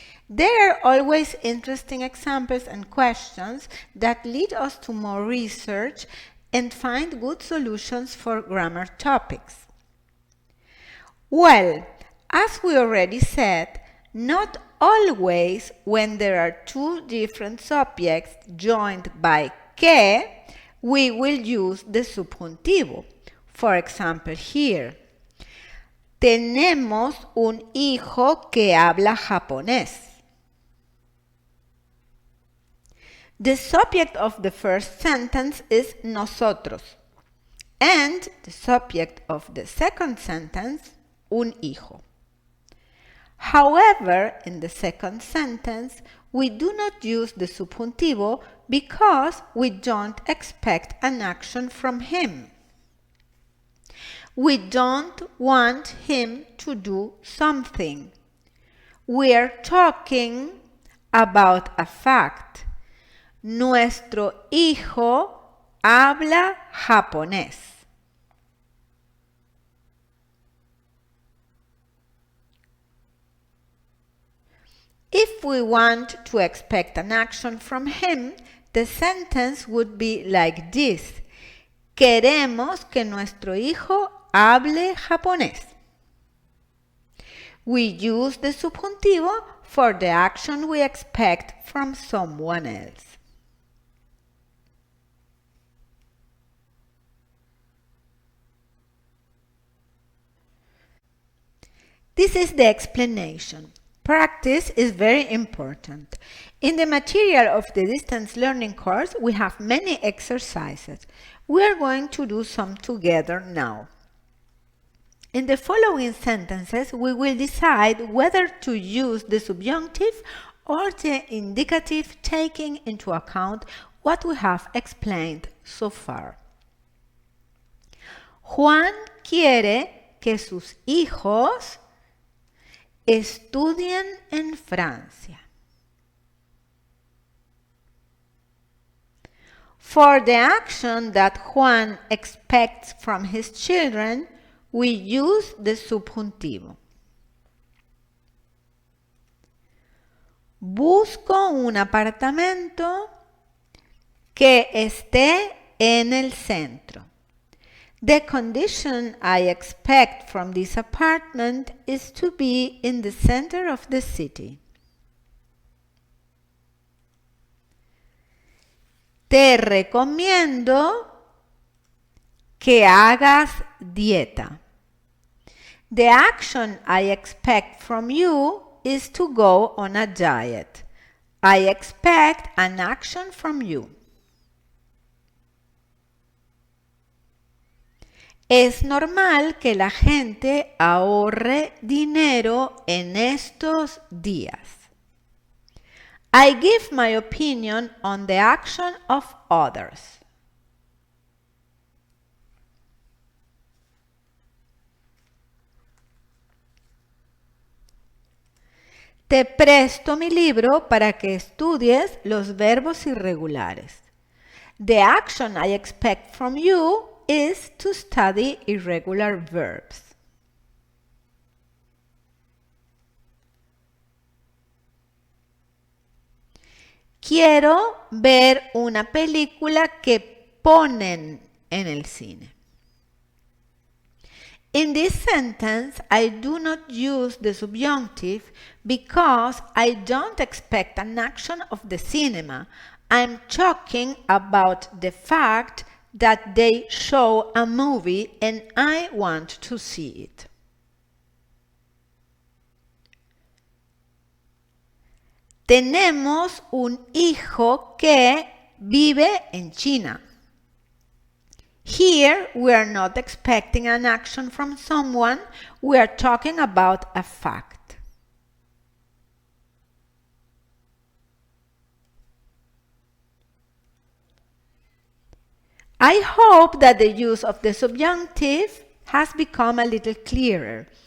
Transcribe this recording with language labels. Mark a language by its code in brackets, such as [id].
[en] There are always interesting examples and questions that lead us to more research and find good solutions for grammar topics. Well, as we already said, not always when there are two different subjects joined by que, we will use the subjuntivo. For example, here, [es] tenemos un hijo que habla japonés. [en] The subject of the first sentence is nosotros, and the subject of the second sentence, un hijo. However, in the second sentence, we do not use the subjuntivo because we don't expect an action from him. We don't want him to do something. We're talking about a fact. [es] Nuestro hijo habla japonés. [en] If we want to expect an action from him, the sentence would be like this. [es] Queremos que nuestro hijo hable japonés. [en] We use the subjuntivo for the action we expect from someone else. This is the explanation. Practice is very important. In the material of the distance learning course, we have many exercises. We are going to do some together now. In the following sentences, we will decide whether to use the subjunctive or the indicative, taking into account what we have explained so far. [es] Juan quiere que sus hijos estudien en Francia. [en] For the action that Juan expects from his children, we use the subjuntivo. [es] Busco un apartamento que esté en el centro. [en] The condition I expect from this apartment is to be in the center of the city. [es] Te recomiendo que hagas dieta. [en] The action I expect from you is to go on a diet. I expect an action from you. [es] Es normal que la gente ahorre dinero en estos días. [en] I give my opinion on the action of others. [es] Te presto mi libro para que estudies los verbos irregulares. [en] The action I expect from you is to study irregular verbs. [es] Quiero ver una película que ponen en el cine. [en] In this sentence, I do not use the subjunctive because I don't expect an action of the cinema. I'm talking about the fact that they show a movie and I want to see it. Tenemos un hijo que vive en China. Here, we are not expecting an action from someone, we are talking about a fact. I hope that the use of the subjunctive has become a little clearer.